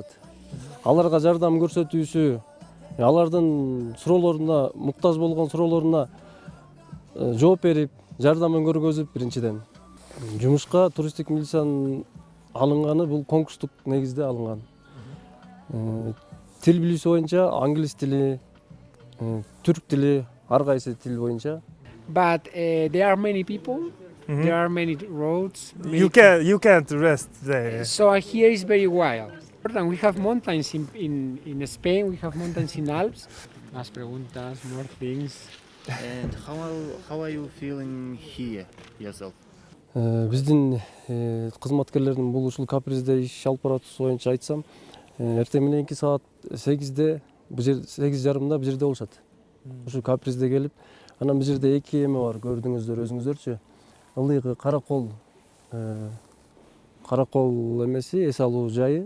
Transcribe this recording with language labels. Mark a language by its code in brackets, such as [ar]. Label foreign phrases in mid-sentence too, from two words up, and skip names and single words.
[ky] Аларга жардам көрсөтүүсү, алардын суроолоруна, муктаж болгон суроолоруна жооп берип, жардамын көргөзүп, биринчиден. Жумушка туристтик милициянын алынганы бул конкурстук негизде алынган. Тил билүүсү боюнча англис тили, түрк тили, ар кайсы тил боюнча. [en] But there are many people, there are many roads. You can't rest there. So here is very wild. And we have mountains in Spain, we have mountains in Alps. [es] Más preguntas, [en] more things. And how are you feeling here yourself? [ky] Биздин кызматкерлердин бул ушул капризде иш алып баратуусу боюнча айтсам, эртең мененки саат 8-де, 8:30 бул жерде болушат. Ушул капризде келип, анан бул жерде эки эме бар, көрдүңүздөр өзүңүздөрчү. Ылдыйкы Каракол эмеси, эс алуу жайы.